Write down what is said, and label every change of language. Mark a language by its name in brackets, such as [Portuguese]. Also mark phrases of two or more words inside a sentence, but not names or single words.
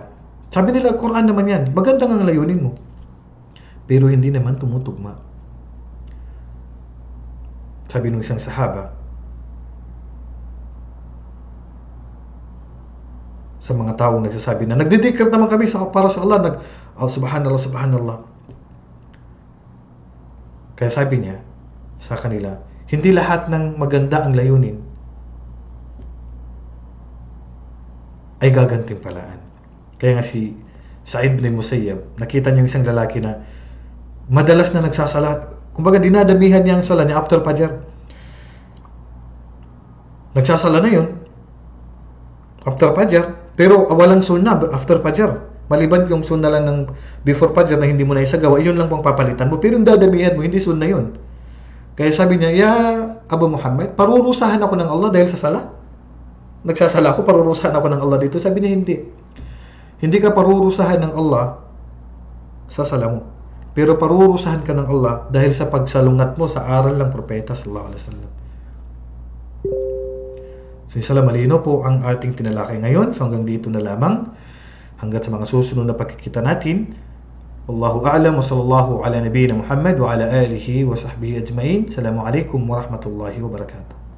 [Filipino] Sabi nila, Quran naman yan, maganda ang layunin mo pero hindi naman tumutugma. Sabi ng isang sahaba sa mga taong nagsasabi na nagdidikir naman kami para sa Allah, [Arabic] سبحان الله، سبحان الله. [Filipino] Kaya sabi niya sa kanila, hindi lahat ng maganda ang layunin ay gagantimpalaan. Kaya nga si Sa'id bin Musayyab, nakita niya yung isang lalaki na madalas na nagsasala. Kumbaga dinadamihan niya ang sala niya after Fajr. Nagsasala na yun after Fajr, pero walang sunnah after Fajr. Maliban yung sunnah lang ng before Fajr na hindi mo na isagawa, yun lang pang papalitan mo. Pero yung dadamihan mo, hindi sunnah yun. Kaya sabi niya, ya Abu Muhammad, parurusahan ako ng Allah dahil sa sala? Nagsasala ako, parurusahan ako ng Allah dito? Sabi niya, hindi. Hindi ka parurusahan ng Allah sa sala mo. Pero parurusahan ka ng Allah dahil sa pagsalungat mo sa aral ng propeta [Arabic] صلى الله عليه وسلم. [Filipino] So inshallah, malino po ang ating tinalakay ngayon. So hanggang dito na lamang. Hanggat sa mga susunod na pagkikita natin. [Arabic] والله أعلم وصلى الله على نبينا محمد وعلى آله وصحبه أجمعين. السلام عليكم ورحمة الله وبركاته.